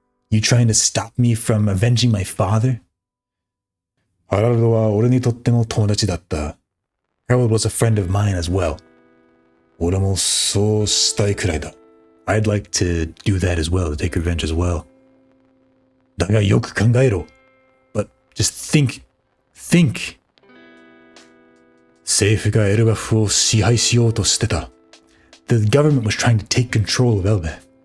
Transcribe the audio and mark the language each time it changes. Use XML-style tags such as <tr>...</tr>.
<en>You trying to stop me from avenging my father?</en> <ja>ハラルドは俺にとっても友達だった。</ja> <en>Harold was a friend of mine as well.</en> <ja>俺もそうしたいくらいだ。</ja> <en>I'd like to do that as well, to take revenge as well.</en> <ja>だがよく考えろ。</ja> <en>But just think.</en> <ja>政府がエルバフを支配しようとしてた。</ja> <en>The government was trying to take control of Elbaf.</en>